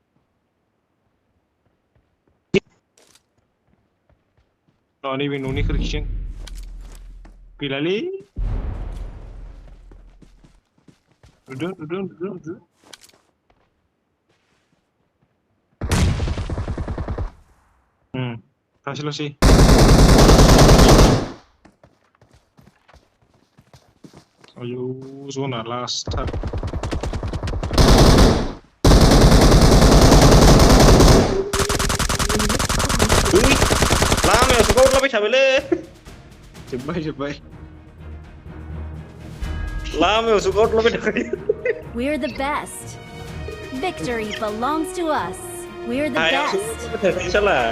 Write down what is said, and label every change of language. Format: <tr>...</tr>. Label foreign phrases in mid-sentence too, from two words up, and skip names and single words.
<brx>नैबे न'नि खोरखिजों गैलालै नुदों सासेल'सै आयौ जना लास्टथार लामायावसो गावलाबाय थाबायलै जोब्बाय लामायावसो गावलाबाय थाबाय</brx> <en>We're the best. Victory belongs to us. We're the</en> <brx>हायावसो</brx> <en>best.</en> <brx>गावलाबाय थाबाय साला</brx>